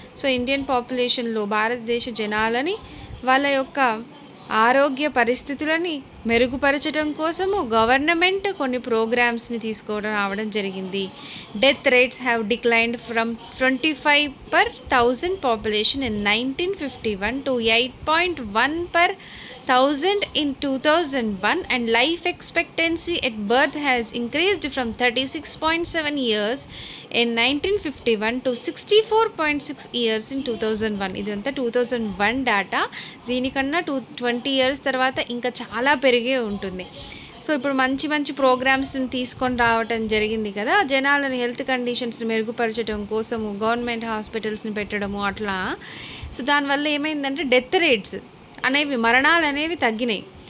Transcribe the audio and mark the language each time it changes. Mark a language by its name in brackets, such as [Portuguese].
[Telugu] So Indian పాపులేషన్లో, భారతదేశ జనాలని, వాళ్ళ యొక్క ఆరోగ్య పరిస్థితులని మెరుగుపరచడం కోసము గవర్నమెంట్ కొన్ని ప్రోగ్రామ్స్ని తీసుకోవడం రావడం జరిగింది. [English] Death rates have declined from 25 per 1000 population in 1951 to 8.1 per 1000 in 2001, and life expectancy at birth has increased from 36.7 years in 1951 to 64.6 years in 2001. [Telugu] ఇదంతా 2001 డేటా. దీనికన్నా 20 ఇయర్స్ తర్వాత ఇంకా చాలా పెరిగే ఉంటుంది. సో ఇప్పుడు మంచి మంచి ప్రోగ్రామ్స్ని తీసుకొని రావటం జరిగింది కదా, జనాలని హెల్త్ కండిషన్స్ మెరుగుపరచడం కోసము గవర్నమెంట్ హాస్పిటల్స్ని పెట్టడము అట్లా. సో దానివల్ల ఏమైందంటే డెత్ రేట్స్ అనేవి, మరణాలు అనేవి తగ్గినాయి.